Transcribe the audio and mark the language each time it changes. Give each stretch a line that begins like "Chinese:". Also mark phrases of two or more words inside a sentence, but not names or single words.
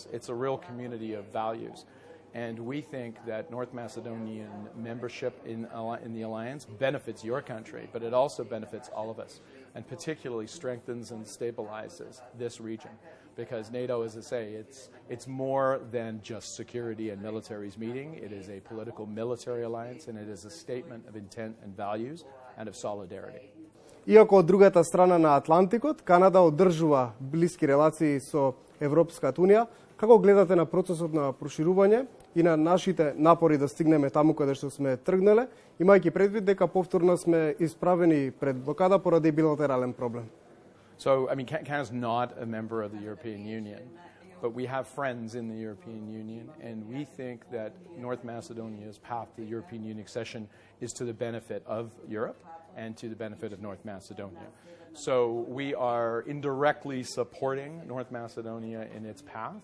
English: It's a real community of values. And we think that North Macedonian membership in the alliance benefits your country, but it also benefits all of us, and particularly strengthens and stabilizes this region. Because NATO, as I say, it's more than just security and militaries meeting. It is a political military alliance, and it is a statement of intent and values and of solidarity.
Macedonian: Иако од другата страна на Атлантикот, Канада одржува блиски релации со Европската Унија, како гледате на процесот на проширување и на нашите напори да стигнеме таму каде што сме тргнале, имајќи предвид дека повторно сме исправени пред блокада поради билатерален проблем?
English: So, Canada's not a member of the European Union, but we have friends in the European Union, and we think that North Macedonia's path to the European Union accession is to the benefit of Europe and to the benefit of North Macedonia. So we are indirectly supporting North Macedonia in its path.